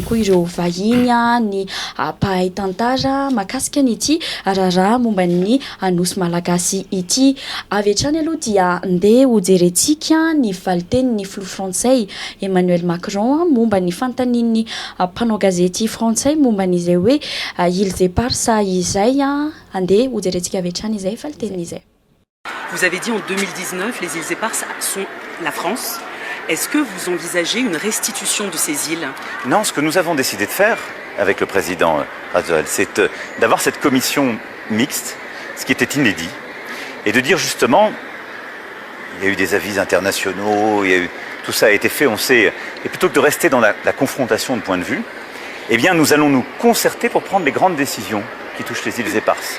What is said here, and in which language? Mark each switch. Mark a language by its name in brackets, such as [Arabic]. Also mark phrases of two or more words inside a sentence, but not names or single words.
[Malagasy] koa ireo vahiny ny mpahay tantara makasika an'ity raharaha momba ny nosy malagasy ity avy hatrany aloha dia andeha ho jerentsika ny valitenin'ny filoha frantsay Emmanuel Macron momba ny fanontanian'ny mpanao gazety frantsay momba n'izay hoe Îles Éparses izay andeha ho jerentsika avy hatrany izay valitenin'izay. [French] Vous avez dit en 2019 les îles Éparses sont la France. Est-ce que vous envisagez une restitution de ces îles? Non, ce que nous avons décidé de faire avec le président Razoel, c'est d'avoir cette commission mixte, ce qui était inédit, et de dire justement, il y a eu des avis internationaux, tout ça a été fait, on sait, et plutôt que de rester dans la confrontation de points de vue, eh bien nous allons nous concerter pour prendre les grandes décisions qui touchent les îles Éparses.